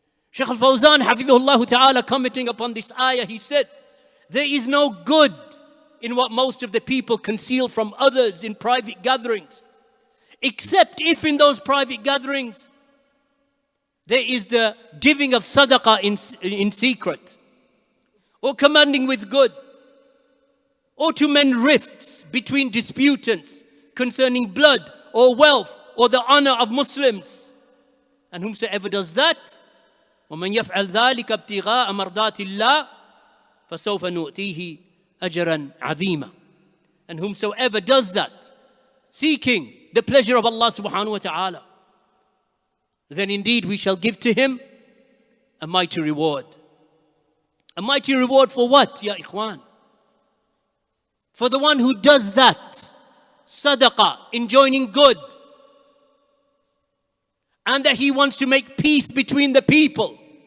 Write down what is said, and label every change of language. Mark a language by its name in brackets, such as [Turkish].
[English] Shaykh al-Fawzan hafidhullah ta'ala, commenting upon this ayah, he said, there is no good in what most of the people conceal from others in private gatherings, except if in those private gatherings there is the giving of sadaqah in secret, or commanding with good, or to mend rifts between disputants concerning blood or wealth or the honor of Muslims. And whomsoever does that, [Arabic] وَمَنْ يَفْعَلْ ذَلِكَ ابْتِغَاءَ مَرْضَاتِ اللَّهِ فَسَوْفَ نُؤْتِيهِ أَجْرًا عَظِيمًا. [English] And whomsoever does that, seeking the pleasure of Allah subhanahu wa ta'ala, then indeed we shall give to him a mighty reward. A mighty reward for what, ya ikhwan? For the one who does that, sadaqah, enjoining good, and that he wants to make peace between the people.